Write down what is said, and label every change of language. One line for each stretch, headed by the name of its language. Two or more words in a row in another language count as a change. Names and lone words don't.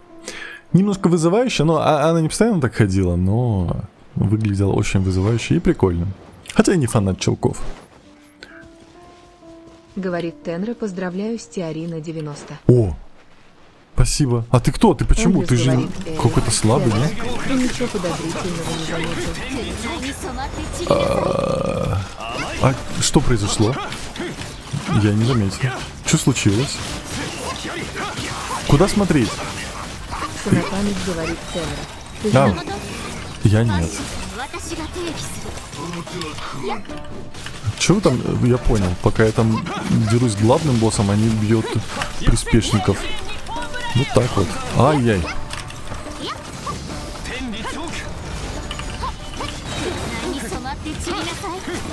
Russian: Немножко вызывающая, но она не постоянно так ходила, но выглядела очень вызывающе и прикольно. Хотя я не фанат чулков. Говорит Тенра, поздравляю с Тиари на 90. О! Спасибо. А ты кто? Ты почему? Эндрюс Ты же говорит, какой-то слабый, Тенра, да? ты ничего подозрительного не заметил.
Japanese: に染まって散りなさい
Russian: А что произошло? Я не заметил. Что случилось? Куда смотреть? Санатамик говорит Тенра. Ты А, же я нет.
Japanese: 私が定義する
Russian: Чего там? Я понял. Пока я там дерусь с главным боссом, они бьют приспешников. Вот так вот. Ай-яй.
Japanese: に染まって散りなさい